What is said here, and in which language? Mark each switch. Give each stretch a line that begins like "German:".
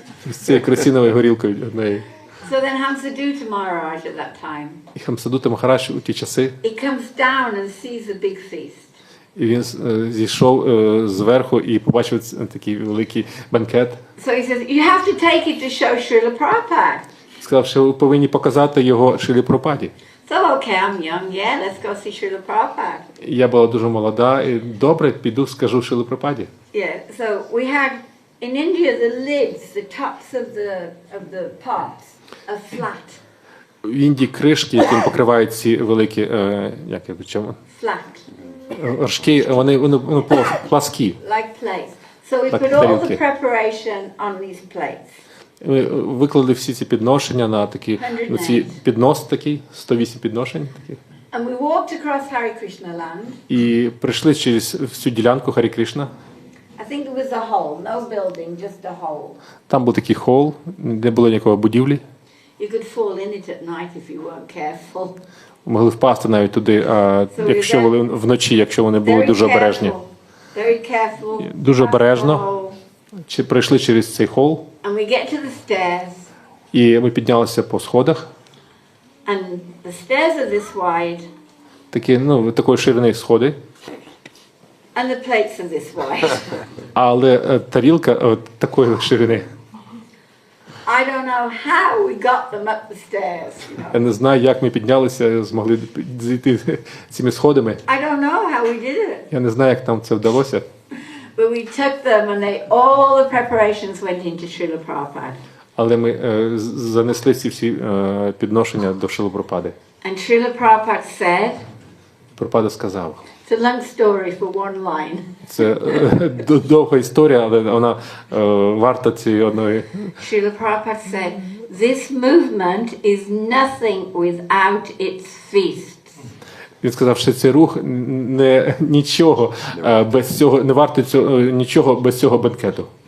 Ukrainian: з цією керосиновою горілкою однею.
English: So then Hamsadu to Maharaj at that time,
Ukrainian: І Хамсадута Махарадж у ті часи,
English: he comes down and sees a big feast.
Ukrainian: і він зійшов зверху і побачив такий великий банкет.
English: So he says, you have to take it to show Srila Prabhupada.
Ukrainian: Сказав, що ви повинні показати його Шрілі Прабхупаді.
English: So okay, I'm young, yeah, let's go see Srila Prabhupada.
Ukrainian: Я була дуже молода, і добре, піду, скажу Шрілі Прабхупаді.
English: Yeah, so we had, in India, the lids, the tops of the pots are flat.
Ukrainian: В Індії кришки, яким покривають ці великі, як я чому?
English: Flat,
Ukrainian: Горшки, вони пласкі.
English: like plates. So we Like put all the
Ukrainian: тарілки.
English: preparation on these plates.
Ukrainian: Ми виклали всі ці підношення на такі, на ці піднос такий, 108 підношень таких.
English: And we walked across Hare Krishna land.
Ukrainian: І прийшли через всю ділянку Харі Кришна.
English: I think it was a hole, no building, just a hole.
Ukrainian: Там був такий хол, не було ніякої будівлі.
English: You could fall in it at night if you weren't careful.
Ukrainian: Могли впасти навіть туди, якщо вони вночі, якщо вони були дуже обережні.
English: Very careful.
Ukrainian: Дуже обережно. Чи пройшли через цей хол,
English: And we get to the stairs.
Ukrainian: і ми піднялися по сходах.
English: And the stairs are this wide,
Ukrainian: Такі, такої ширини сходи,
English: and the plates are this wide.
Ukrainian: але тарілка такої ширини.
English: I don't know how we got them up the stairs.
Ukrainian: Я не знаю, як ми піднялися, змогли зійти цими сходами.
English: I don't know how we did it.
Ukrainian: Я не знаю, як нам це вдалося.
English: But we took them and all the preparations went into Srila Prabhupada.
Ukrainian: Але ми занесли ці всі підношення до Шрили Прабхупади.
English: And Srila Prabhupada said,
Ukrainian: Прабхупада сказав.
English: it's a long story for one line.
Ukrainian: Це довга історія, але вона варта цієї одної.
English: Srila Prabhupada said, this movement is nothing without its feasts.
Ukrainian: Він сказав, що цей рух нічого без цього, не вартий нічого без цього бенкету.